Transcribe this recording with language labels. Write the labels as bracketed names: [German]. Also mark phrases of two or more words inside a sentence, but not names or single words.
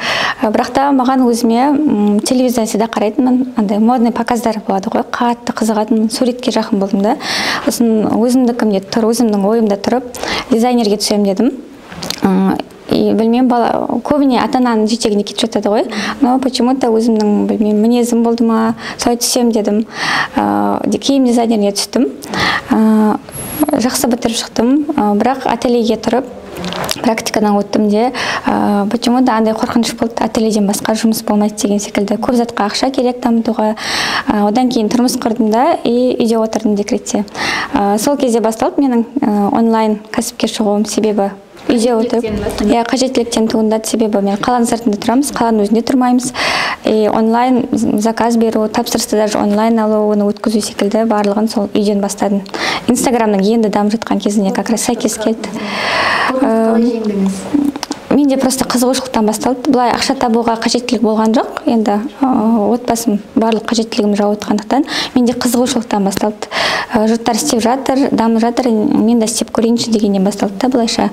[Kazakh] Бірақ та маған өзіме телевизордан всегда қарайтынмын. Андай модный показдар болады ғой. Қатты қызығатын, суретке жақын болдым да. Сосын өзімдікімде тұр, өзімнің ойымда тұрып, дизайнерге түсем дедім. Білмеймін, көбіне ата-ананың жетегіне кетіп жатады ғой. [Russian] Но почему-то [Kazakh] өзімнің білмеймін, мінезім болды ма, солай түсем дедім. Киім дизайнеріне түстім. Жақсы бітіріп шықтым. Бірақ ательеге тұрып, практикадан өттім де, почему-то андай қорқыныш болды, ательеден басқа жұмыс болмайды деген секілді. Көп затқа ақша керек дамытуға. Одан кейін тұрмыс құрдым да, үйде отырдым декретте. Сол кезде басталып менің онлайн кәсіпке шығуым себебі үйде отырып, қажеттіліктен туындады. Себебі мен қаланың сыртында тұрамыз, қаланың өзінде тұрмаймыз. Онлайн заказ беру, тапсырысты даже онлайн алу, оны өткізу секілді барлығын сол үйден бастадым. Инстаграмның енді дамып жатқан кезіне [Russian] как раз [Kazakh] сәйкес келді. Менде просто қызығушылықтан басталды. Бұлай ақша табуға қажеттілік болған жоқ. Енді отбасым барлық қажеттілігім жауып отқандықтан менде қызығушылықтан басталды. Жұрттар істеп жатыр, дамып жатыр, мен де істеп көрейінші дегеннен басталды да былайша.